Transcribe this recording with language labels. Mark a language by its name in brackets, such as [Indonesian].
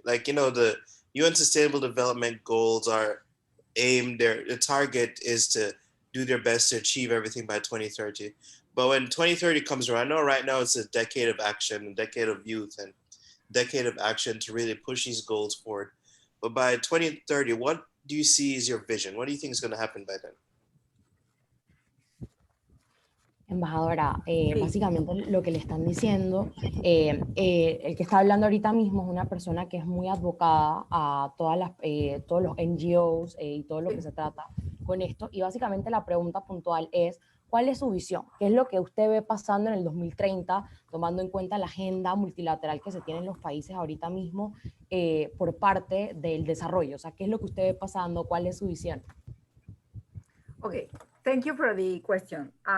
[English] Like, you know, the UN Sustainable Development Goals are aimed, the target is to do their best to achieve everything by 2030. But when 2030 comes around, I know right now it's a decade of action, a decade of youth, and decade of action to really push these goals forward. But by 2030, what do you see as your vision? What do you think is going to happen by then? [Spanish] Embajadora, básicamente lo que le están diciendo, el que está hablando ahorita mismo es una persona que es muy advocada a todas todos los NGOs y todo lo que se trata con esto, y básicamente la pregunta puntual es, ¿cuál es su visión? ¿Qué es lo que usted ve pasando en el 2030, tomando en cuenta la agenda multilateral que se tiene en los países ahorita mismo por parte del desarrollo? O sea, ¿qué es lo que usted ve pasando? ¿Cuál es su visión? [English] Okay, thank you for the question.